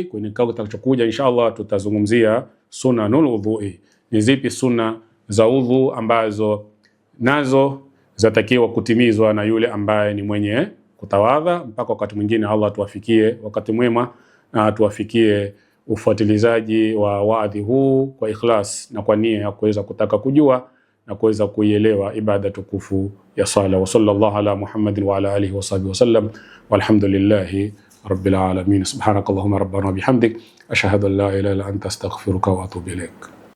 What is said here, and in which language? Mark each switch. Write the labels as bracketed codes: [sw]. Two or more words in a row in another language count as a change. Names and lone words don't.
[sw] Kwenye kikao kitakachokuja inshallah tutazungumzia [ar] سنن الوضوء, [sw] ni zipi sunna za udhu ambazo nazo zatakiwa kutimizwa na yule ambaye ni mwenye kutawadha. Mpaka wakati mwingine, Allah tuwafikie wakati mwema na tuwafikie ufuatilizaji wa waadhi huu kwa ikhlas na kwa nia ya kuweza kutaka kujua na kuweza kuielewa ibada tukufu ya sala. [ar] وصلى الله على محمد وعلى آله وصحبه وسلم والحمد لله رب العالمين. سبحانك اللهم ربنا وبحمدك أشهد أن لا إله إلا أنت أستغفرك وأتوب إليك.